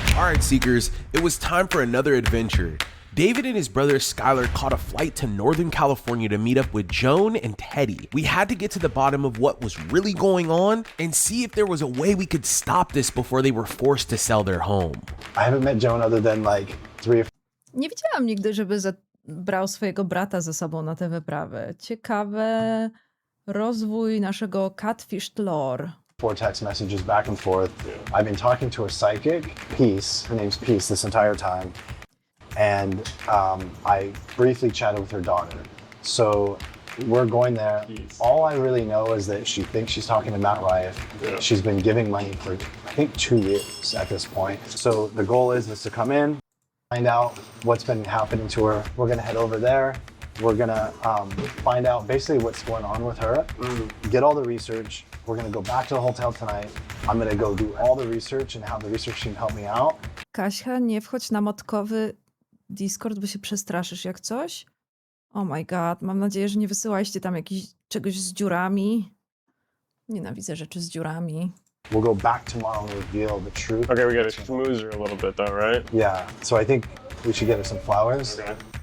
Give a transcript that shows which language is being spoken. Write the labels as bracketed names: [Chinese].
[English] All right, Seekers, it was time for another adventure. David and his brother Skylar caught a flight to Northern California to meet up with Joan and Teddy. We had to get to the bottom of what was really going on and see if there was a way we could stop this before they were forced to sell their home. I haven't met Joan other than like 3 or [Polish] Nie widziałam nigdy, żeby brał swojego brata ze sobą na tę wyprawę. Ciekawe rozwój naszego Catfished lore. [English] 4 text messages back and forth. I've been talking to her psychic, Peace, her name's Peace, this entire time. And I briefly chatted with her daughter. So we're going there. All I really know is that she thinks she's talking to Matt Rife. Yeah. She's been giving money for, I think, 2 years at this point. So the goal is to come in, find out what's been happening to her. We're gonna head over there. We're gonna find out basically what's going on with her, get all the research. We're gonna go back to the hotel tonight. I'm gonna go do all the research and have the research team help me out. [Polish] Kasia, nie wchodź na motkowy Discord, bo się przestraszysz jak coś. [English] Oh my god, [Polish] mam nadzieję, że nie wysyłaliście tam czegoś z dziurami. Nienawidzę rzeczy z dziurami. [English] We'll go back tomorrow and reveal the truth. Okay, we gotta schmooze her a little bit though, right? Yeah, so I think we should get her some flowers. Okay.